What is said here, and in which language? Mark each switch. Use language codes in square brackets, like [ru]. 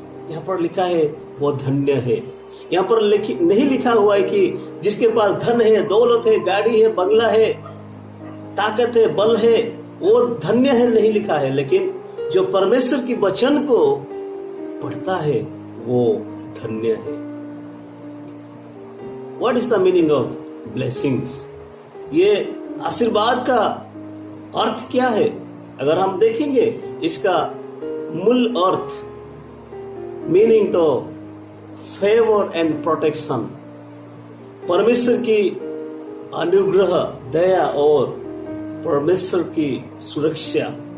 [hi] यहाँ पर लिखा है वो धन्य है। यहाँ पर नहीं लिखा हुआ है कि जिसके पास धन है, दौलत है, गाड़ी है, बंगला है, ताकत है, बल है, वो धन्य है, नहीं लिखा है। लेकिन जो परमेश्वर की वचन को पढ़ता है वो धन्य है। [en] What is the meaning of blessings? [hi] ये आशीर्वाद का अर्थ क्या है? अगर हम देखेंगे इसका मूल अर्थ, मीनिंग तो [en] favour and protection, [hi] परमेश्वर की अनुग्रह, दया और परमेश्वर की सुरक्षा।